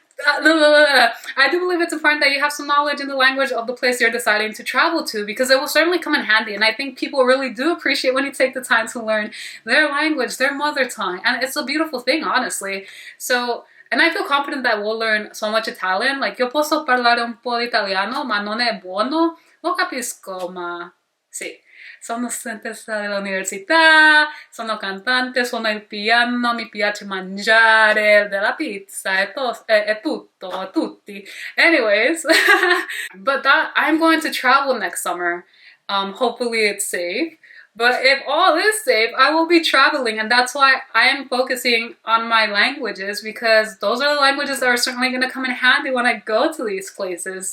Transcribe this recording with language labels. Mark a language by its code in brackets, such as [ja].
[en] I do believe it's important that you have some knowledge in the language of the place you're deciding to travel to, because it will certainly come in handy. And I think people really do appreciate when you take the time to learn their language, their mother tongue. And it's a beautiful thing, honestly. So, and I feel confident that we'll learn so much Italian. Like, [it] io posso parlare un po' di italiano, ma non è buono. Lo capisco, ma sì. Sono studentessa dell'università, sono cantante, suono il piano, mi piace mangiare della pizza e tutto, tutti. [en] Anyways, but that I'm going to travel next summer. Hopefully it's safe. But if all is safe, I will be traveling, and that's why I am focusing on my languages, because those are the languages that are certainly going to come in handy when I go to these places.